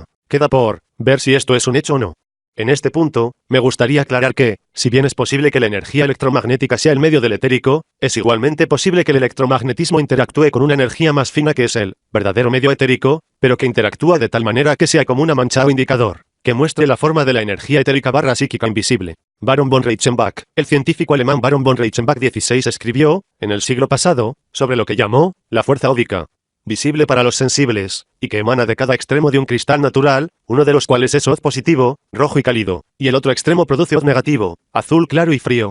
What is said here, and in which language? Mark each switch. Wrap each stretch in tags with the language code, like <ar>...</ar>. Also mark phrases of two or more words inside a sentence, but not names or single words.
<es>Queda por ver si esto es un hecho o no. En este punto, me gustaría aclarar que, si bien es posible que la energía electromagnética sea el medio del etérico, es igualmente posible que el electromagnetismo interactúe con una energía más fina que es el verdadero medio etérico, pero que interactúa de tal manera que sea como una mancha o indicador, que muestre la forma de la energía etérica barra psíquica invisible. Baron von Reichenbach, el científico alemán Baron von Reichenbach XVI escribió, en el siglo pasado, sobre lo que llamó la fuerza ódica, visible para los sensibles, y que emana de cada extremo de un cristal natural, uno de los cuales es Oz positivo, rojo y cálido, y el otro extremo produce Oz negativo, azul claro y frío.</es>